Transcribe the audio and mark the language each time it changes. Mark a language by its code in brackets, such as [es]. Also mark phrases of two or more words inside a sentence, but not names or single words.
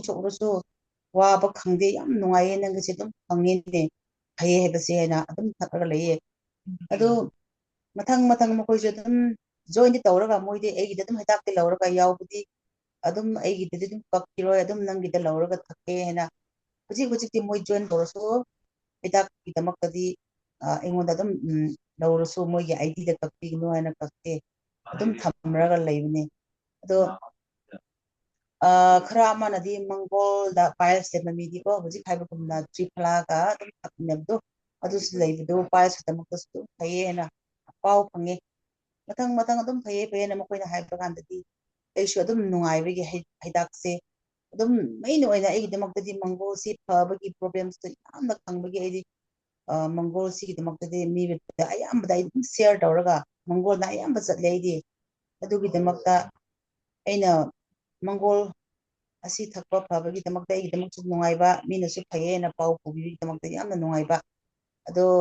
[mni] sokrosu waba khangde yam nungaye nangse dum khangene phaye hebase hena adum thakraga leye adu mathang makoisu dum join di tawraga moide egi dum hidak te lawraga yawbudi adum egi dum kakkiro adum nangi da lawraga thakke hena hujik ti moi join torosu hidak ki damakadi engonda dum lawrasu moigi id da kakki no hena kakke adum thamraga leibne ado khara amanadi mangol da piles le mamidi ko hujik haibagumna tripla ga dum thaknebdo adus leibdo piles damakdasu phaye hena pau phange mathang adum phaye na makoina haibagandadi aisu adum nungaibagi haidakse adum main oina ai damakdadi mangol si phabagi problems to yamna khangbagi ai mangol si damakdadi mi bit ayamba dai dum share tawraga mangol na ayamba chatle ai adugi damakta aina mangol asi thakpa phabagi damakta ai damakchu nungaiba minasu phaye na pau pubi damakta yamna nungaiba ado